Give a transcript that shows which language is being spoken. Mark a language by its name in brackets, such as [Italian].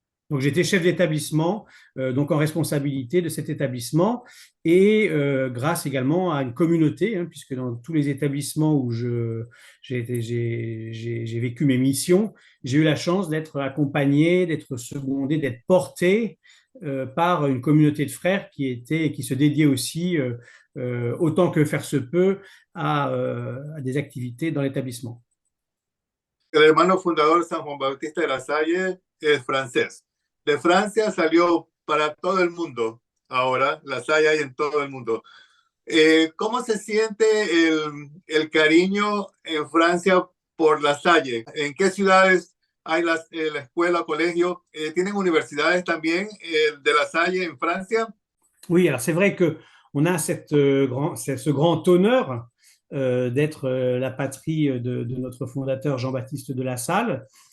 [French] Donc j'étais chef d'établissement, donc en responsabilité de cet établissement et grâce également à une communauté, hein, puisque dans tous les établissements où j'ai vécu mes missions, j'ai eu la chance d'être accompagné, d'être secondé, d'être porté par une communauté de frères qui se dédiait aussi, autant que faire se peut, à des activités dans l'établissement. [Spanish] El hermano fundador San Juan Bautista de la Salle es francés. De Francia salió para todo el mundo. Ahora la Salle hay en todo el mundo. ¿Cómo se siente el cariño en Francia por la Salle? ¿En qué ciudades hay la escuela, colegio? ¿Tienen universidades también de la Salle en Francia? [French] Oui, alors c'est vrai que on a ce grand honneur d'être la patrie de notre fondateur Jean-Baptiste de La Salle.